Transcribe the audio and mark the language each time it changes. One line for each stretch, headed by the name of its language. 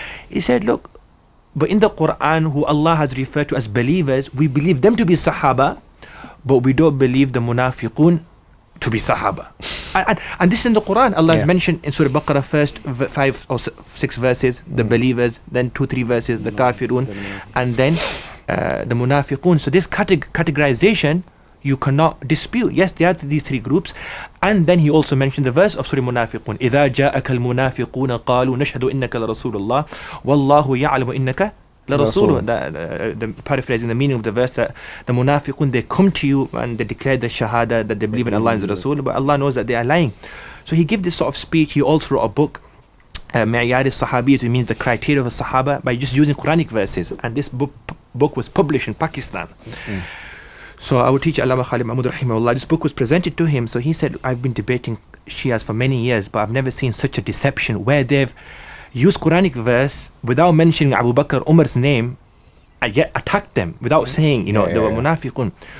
English: He said, look, but in the Quran, who Allah has referred to as believers, we believe them to be Sahaba, but we don't believe the munafiqun to be Sahaba. And this is in the Quran. Allah has mentioned in Surah Baqarah first 5 or 6 verses the believers, then 2-3 verses the kafirun, and then the munafiqun. So this categorization you cannot dispute. Yes, there are these 3 groups.
Arabic: And then he also mentioned the verse of Surah Munafiqun, إِذَا جَاءَكَ الْمُنَافِقُونَ قَالُوا نَشْهَدُ إِنَّكَ لَرَسُولُ اللَّهِ وَاللَّهُ يَعْلَمُ إِنَّكَ لَرَسُولُ.
English: The paraphrasing the meaning of the verse, that the munafiqun, they come to you and they declare the shahada that they believe in Allah and the Rasul, but Allah knows that they are lying. So he gave this sort of speech. He also wrote a book, Mi'yar al-Sahabiyyah, it means the criteria of a Sahaba, by just using Quranic verses. And this book was published in Pakistan. So our teacher Allama Khalid Mahmud Rahimahullah, this book was presented to him. So he said, I've been debating Shias for many years, but I've never seen such a deception where they've used Quranic verse without mentioning Abu Bakr, Umar's name, and yet attacked them without saying, you know, they were munafiqun.